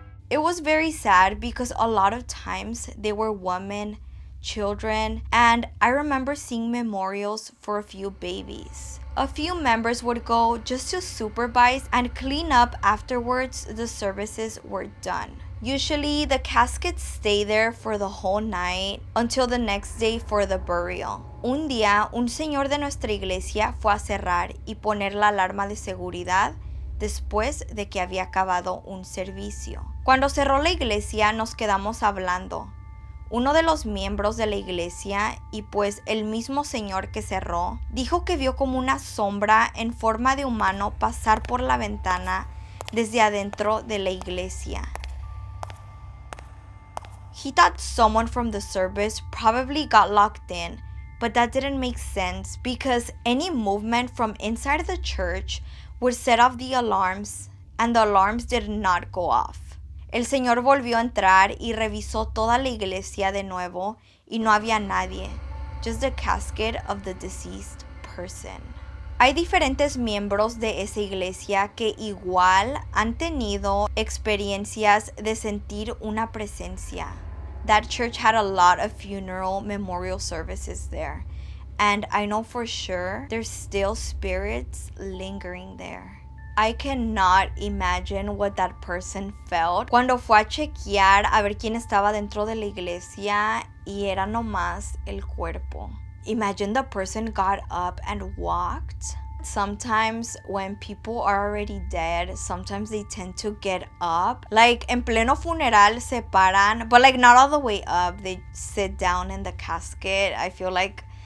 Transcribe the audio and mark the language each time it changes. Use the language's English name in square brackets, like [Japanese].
[English] It was very sad because a lot of times they were women, children, and I remember seeing memorials for a few babies. A few members would go just to supervise and clean up afterwards the services were done. Usually, the caskets stay there for the whole night until the next day for the burial. [Spanish] Un día, un señor de nuestra iglesia fue a cerrar y poner la alarma de seguridad después de que había acabado un servicio. Cuando cerró la iglesia, nos quedamos hablando. Uno de los miembros de la iglesia, y pues el mismo señor que cerró, dijo que vio como una sombra en forma de humano pasar por la ventana desde adentro de la iglesia. [English] He thought someone from the service probably got locked in, but that didn't make sense because any movement from inside the church would set off the alarms, and the alarms did not go off. [Spanish] El señor volvió a entrar y revisó toda la iglesia de nuevo y no había nadie, [English] just the casket of the deceased person. [Spanish] Hay diferentes miembros de esa iglesia que igual han tenido experiencias de sentir una presencia. [English] That church had a lot of funeral memorial services there, and I know for sure there's still spirits lingering there. I cannot imagine what that person felt [Spanish] cuando fue a chequear a ver quién estaba dentro de la iglesia y era nomás el cuerpo. [English] Imagine the person got up and walked. Sometimes when people are already dead, sometimes they tend to get up. Like [Spanish] en pleno funeral se paran, [English] but like not all the way up. They sit down in the casket. I feel like